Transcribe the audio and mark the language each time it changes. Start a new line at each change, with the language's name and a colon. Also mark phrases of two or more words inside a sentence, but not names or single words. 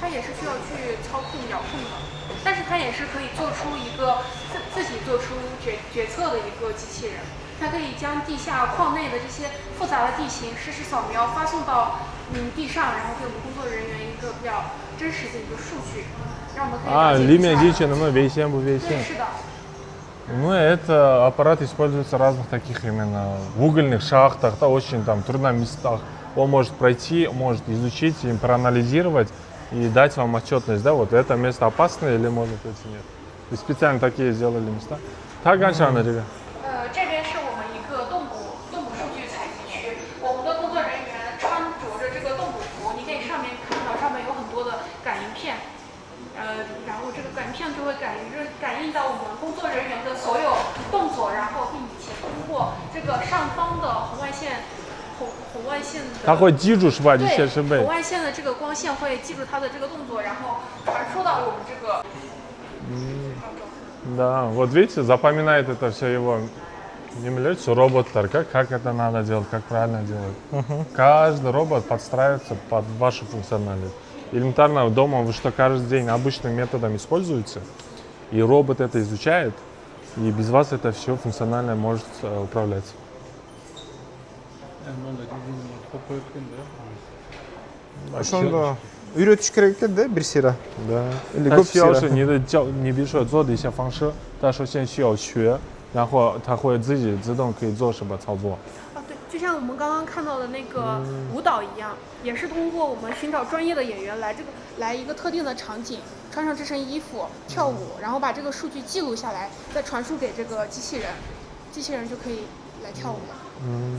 Chinese: 它也是需要去操控遥控的，但是它也是可以做出一个自己做出决策的一个机器人。它可以将地下矿内的这些复杂的地形实时扫描发送到地上，然后给我们工作人员一个比较真实的一个数据，让我们可以里面机器能不能危险不危险？对，是的。
Russian: Ну, это аппарат используется в разных таких именно в угольных шахтах, да, очень там трудных местах. Он может пройти, может изучить, и проанализировать и дать вам отчетность, да, вот это место опасное или может быть нет. И специально такие сделали места. Так, Ганшана, ребят.
Chinese: 这边是我们一个动捕数据采集区，我们的工作人员穿着着这个动捕服，你可以看到上面有很多的感应片。然后这个感应片就会感应到我们工作人员的所有动作，然后并且通过这个上方的红外线的，它会记住是吧？这些设备。红外线的这个光线会记住它的这个动作，然后传输到我们这个。
Russian: Да, вот видите, запоминает это все его эмуляцию робота, как это надо делать, как правильно делать. Каждый робот подстраивается под вашу функциональность. Элементарно дома вы что каждый день обычным методом используете, и робот это изучает, и без вас это все функционально может управляться.
Kyrgyz: Ошондо үйрөтүш керек экен да бир сыйра.
Russian: Да. Или
Chinese: 它
Kyrgyz: көп
Chinese: 需要
Kyrgyz: сыйра.
Chinese: 是你比如说做的一些方式，它首先需要学，然后它会自己自动可以做什么操作。对，就像我们刚刚看到的那个舞蹈一样，也是通过我们寻找专业的演员来一个特定的场景，穿上这身衣服跳舞，然后把这个数据记录下来，再传输给这个机器人，机器人就可以来跳舞了。